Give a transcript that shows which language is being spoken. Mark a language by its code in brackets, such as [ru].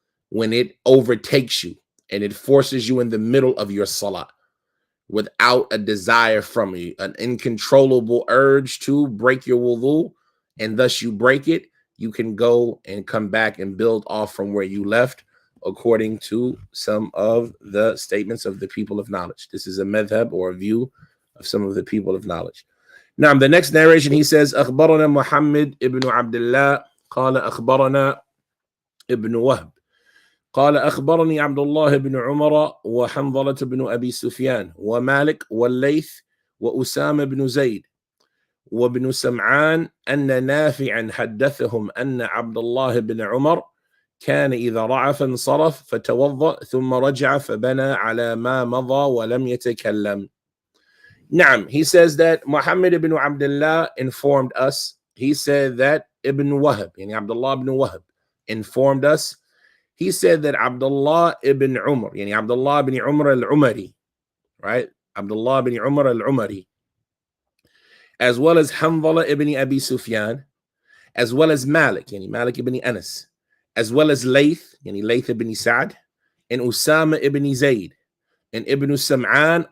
[en] when it overtakes you and it forces you in the middle of your salat without a desire from you, an uncontrollable urge to break your wudu, and thus you break it, you can go and come back and build off from where you left, according to some of the statements of the people of knowledge. This is a madhab or a view of some of the people of knowledge. Now, the next narration, he says, [ar] أخبرنا محمد ابن عبد الله قال أخبرنا ابن وهب قال أخبرني عبد الله بن عمر وحنظلة بن أبي سفيان ومالك والليث وأسامة بن زيد وابن سمعان أن نافعا حدثهم أن عبد الله بن عمر كان إذا رعف انصرف فتوضأ ثم رجع فبنى على ما مضى ولم يتكلم. [en] Naam, he says that Muhammad ibn Abdullah informed us. He said that Ibn Wahab, yani Abdullah ibn Wahab, informed us. He said that Abdullah ibn Umar, yani Abdullah ibn Umar al-Umari, right? Abdullah ibn Umar al-Umari, as well as Hanzala ibn Abi Sufyan, as well as Malik, yani Malik ibn Anas, as well as Layth, yani Layth ibn Sa'd, and Usama ibn Zayd, and Ibn Sam'an.